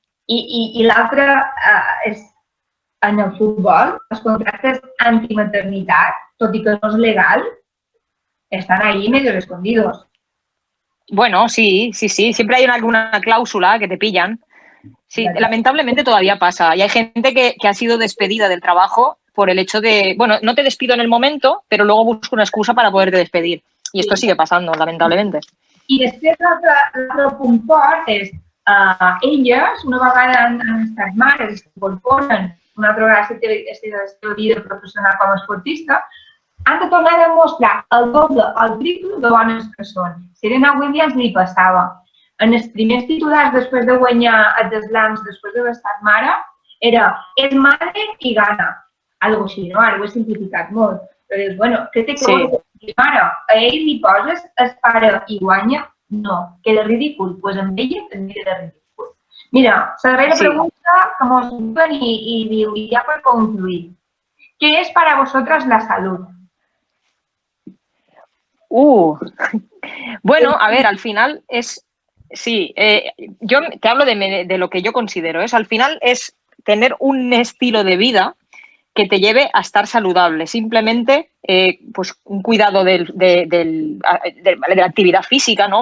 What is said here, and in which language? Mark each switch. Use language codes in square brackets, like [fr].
[ca] I l'altre és en el futbol, els contractes antimaternitat, tot i que no és legal, [es] están ahí medio escondidos. Bueno, sí, siempre hay alguna cláusula que te pillan. Sí, lamentablemente todavía pasa. Y hay gente que ha sido despedida del trabajo por el hecho de, bueno, no te despido en el momento, pero luego busco una excusa para poderte despedir. Y esto sigue pasando, lamentablement. [ca] I després l'altre punt fort és elles, una vegada han estat mares i s'incorporen, una altra vegada la seva vida professional com a esportista, han de tornar a demostrar el doble, el triple de bones que són. Serena Williams li passava. En els primers titulars després de guanyar els slams, després d'haver estat mare, era és madre i gana. Algo així, no? Ara ho he simplificat molt. Però dius, bueno, què té que veure? Mare, a ell li poses es pare i guanya? No. Queda ridícul? Doncs amb ella també queda ridícul. Mira, la darrera pregunta que mos diuen i diu, i ja per concluir, [es] ¿qué es para vosotras la salud? Bueno, a ver, al final es, sí, yo te hablo de lo que yo considero, al final es tener un estilo de vida que te lleve a estar saludable, simplemente pues un cuidado de la actividad física, ¿no?